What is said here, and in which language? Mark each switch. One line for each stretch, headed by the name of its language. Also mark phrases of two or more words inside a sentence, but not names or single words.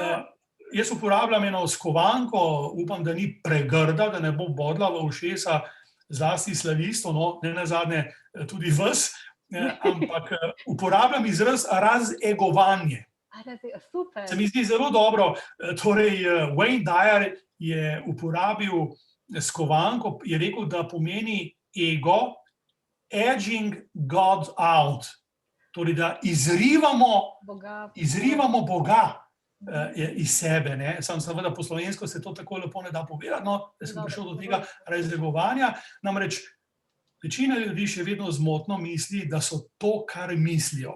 Slovenian: Jaz uporabljam eno skovanko, upam, da ni pregrda, da ne bo bodla v ušesa, zlasti slavistov, no, ne nazadnje tudi vas, ampak uporabljam izraz razegovanje. Super. Se mi zdi zelo dobro. Torej, Wayne Dyer je uporabil skovanko, je rekel, da pomeni ego,
English: edging God out.
Slovenian: Torej, da izrivamo Boga iz sebe. Ne? Seveda po slovensko se to tako lepo ne da povedati, no, da sem prišel do tega razegovanja. Namreč večina ljudi še vedno zmotno misli, da so to, kar mislijo.